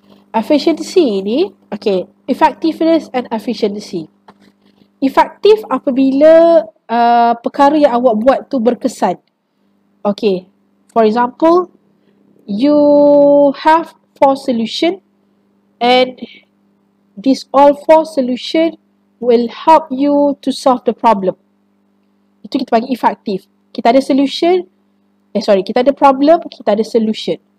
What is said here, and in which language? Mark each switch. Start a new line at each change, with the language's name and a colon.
English: Efficiency ini, okay, effectiveness and efficiency.
Malay: Efektif apabila perkara yang awak buat tu berkesan.
English: Okay, for example, you have 4 solution and these all 4 solution will help you to solve the problem.
Malay: Itu kita panggil efektif. Kita ada solution, kita ada problem, kita ada solution.